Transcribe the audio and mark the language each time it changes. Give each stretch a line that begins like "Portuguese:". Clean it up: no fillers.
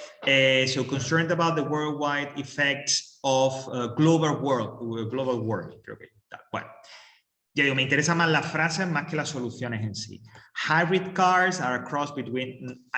English: So concerned about the worldwide effects of global world.
Spanish: Creo que está. Bueno, ya digo, me interesan más las frases más que las soluciones en sí.
English: Hybrid cars are a cross between...